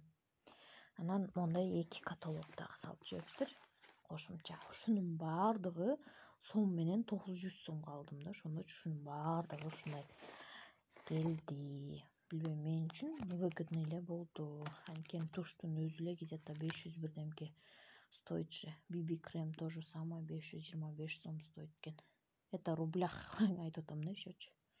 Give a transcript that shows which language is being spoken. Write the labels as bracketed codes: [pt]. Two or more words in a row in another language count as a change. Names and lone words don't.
[ky] Анан мондай 2 каталог дагы салып жибептир. Кошумча. Ушунун баардыгы сом менен 900 сомго алдым да. Ошондочу ушунун баардыгы ушундай келди. Билбейм, мен үчүн выгодный эле болду. Анткени туштун өзү эле где-то 500 бирдемке стоит же. BB [ru] крем тоже самое [ky] 525 сом стоит экен. [ru] Это в рублях [ky] айтып атам да ещечи.